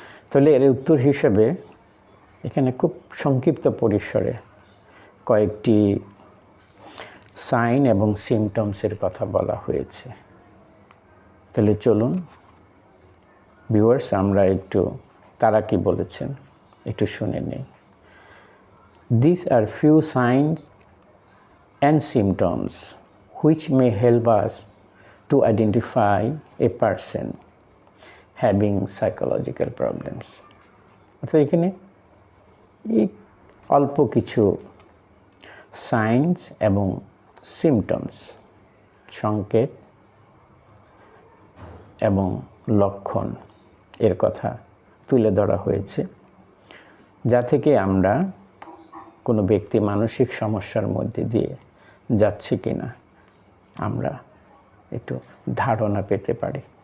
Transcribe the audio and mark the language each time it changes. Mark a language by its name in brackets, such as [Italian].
[Bangla] তাহলে এর উত্তর হিসেবে এখানে খুব সংক্ষিপ্ত পরিসরে কয়েকটি সাইন এবং সিমটমসের কথা বলা হয়েছে। তাহলে চলুন ভিউয়ার্স, আমরা একটু তারা কি বলেছেন একটু শুনে নেই। [English] These are few signs and symptoms which may help us to identify a person having psychological problems. [Bangla] অর্থাৎ এখানে এই অল্প কিছু সাইন্স এবং সিমটমস, সংকেত এবং লক্ষণ এর কথা তুলে ধরা হয়েছে, যা থেকে আমরা কোনো ব্যক্তি মানসিক সমস্যার মধ্যে দিয়ে যাচ্ছে কিনা আমরা একটু ধারণা পেতে পারি।